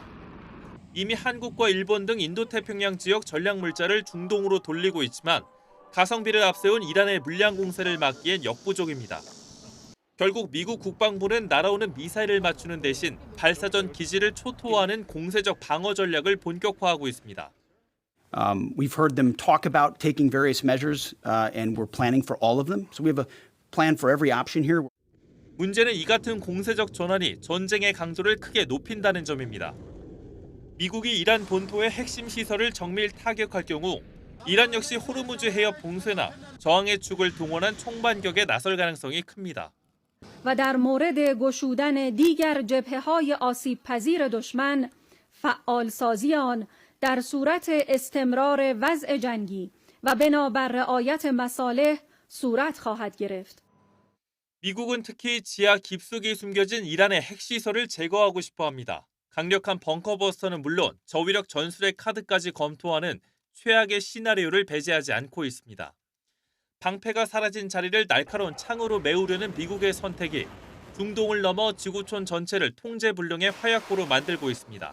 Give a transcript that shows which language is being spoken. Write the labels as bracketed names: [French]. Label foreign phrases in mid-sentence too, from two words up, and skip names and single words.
[Korean] 이미 한국과 일본 등 인도태평양 지역 전략물자를 중동으로 돌리고 있지만 가성비를 앞세운 이란의 물량 공세를 막기엔 역부족입니다. 결국 미국 국방부는 날아오는 미사일을 맞추는 대신 발사전 기지를 초토화하는 공세적 방어 전략을 본격화하고 있습니다. [English] We've heard them talk about taking various measures, and we're planning for all of them. So we have a plan for every option here. [Korean] 문제는 이 같은 공세적 전환이 전쟁의 강도를 크게 높인다는 점입니다. 미국이 이란 본토의 핵심 시설을 정밀 타격할 경우 이란 역시 호르무즈 해협 봉쇄나 저항의 축을 동원한 총반격에 나설 가능성이 큽니다. [Persian] و در مورد گشودن دیگر جبهه‌های آسیب‌پذیر دشمن فعالسازی آن در صورت استمرار وضع جنگی و بنابر رعایت مصالح صورت خواهد گرفت. [Korean] 미국은 특히 지하 깊숙이 숨겨진 이란의 핵시설을 제거하고 싶어 합니다. 강력한 벙커버스터는 물론 저위력 전술의 카드까지 검토하는 최악의 시나리오를 배제하지 않고 있습니다. 방패가 사라진 자리를 날카로운 창으로 메우려는 미국의 선택이 중동을 넘어 지구촌 전체를 통제불능의 화약고로 만들고 있습니다.